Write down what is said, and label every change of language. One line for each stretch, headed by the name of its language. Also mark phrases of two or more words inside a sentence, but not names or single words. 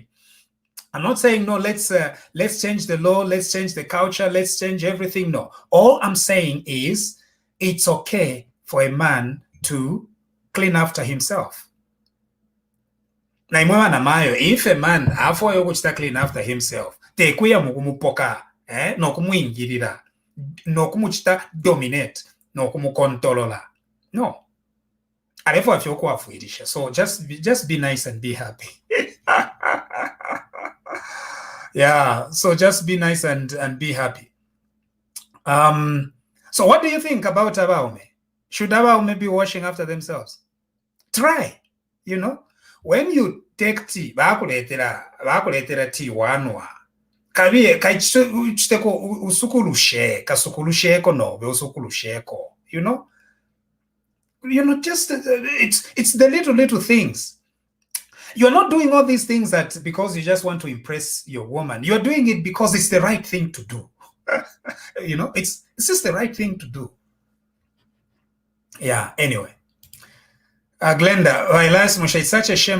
English: I'm not saying, no, let's change the law, let's change the culture, let's change everything. No, all I'm saying is it's okay for a man to clean after himself. If a man afoyo clean after himself,
Bemba: tekuya mukumupoka, no kumwingirira, no kumuchita dominate, no kumukontolola. No.
English: So just be nice and be happy. Yeah, so just be nice and be happy. So what do you think about Abaume? Should Abaume be washing after themselves? Try, when you take tea,
Bemba: bakuletera tea wanwa. Kabiye kaichiteko usukulusheko no, usukulusheko,
English: just it's the little things. You're not doing all these things that because you just want to impress your woman. You're doing it because it's the right thing to do. It's just the right thing to do. Yeah, anyway. Glenda, it's such a shame.